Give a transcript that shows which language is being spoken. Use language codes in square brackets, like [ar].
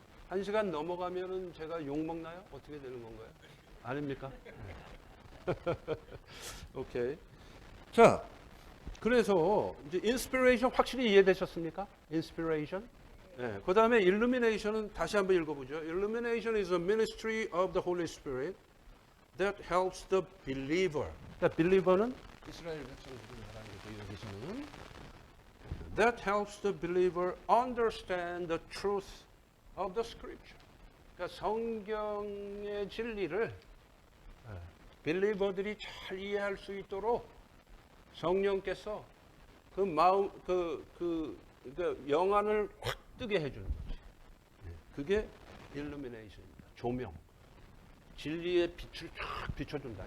[ko] 1시간 넘어가면은 제가 욕 먹나요? 어떻게 되는 건가요? 아닙니까? 오케이. 자, 그래서 이제 인스피레이션 확실히 이해되셨습니까? 인스피레이션. 네. 그 다음에 illumination은 다시 한번 읽어보죠. [en] Illumination is a ministry of the Holy Spirit that helps the believer. [ko] 그러니까 believer는 이스라엘 백성들을 말하는 거죠. 여기서는 [en] that helps the believer understand the truth of the scripture. [ko] 그러니까 성경의 진리를 빌리버들이 잘 이해할 수 있도록 성령께서 그 마음, 그러니까 영안을 확 뜨게 해주는 거지. 그게 illumination입니다. 조명. 진리의 빛을 쫙 비춰준다.